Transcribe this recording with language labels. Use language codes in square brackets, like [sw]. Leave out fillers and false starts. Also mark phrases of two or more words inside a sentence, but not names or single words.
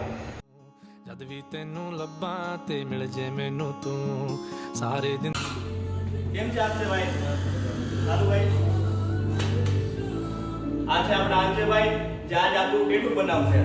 [pa] ਜਦ ਵੀ ਤੈਨੂੰ ਲੱਭਾਂ ਤੇ ਮਿਲ ਜੇ ਮੈਨੂੰ ਤੂੰ ਸਾਰੇ ਦਿਨ [gu] કેમ છે આપને ભાઈ? સારું ભાઈ. આ છે આપણા આંજેભાઈ, જે આજ આપણું ટેટુ બનાવશે.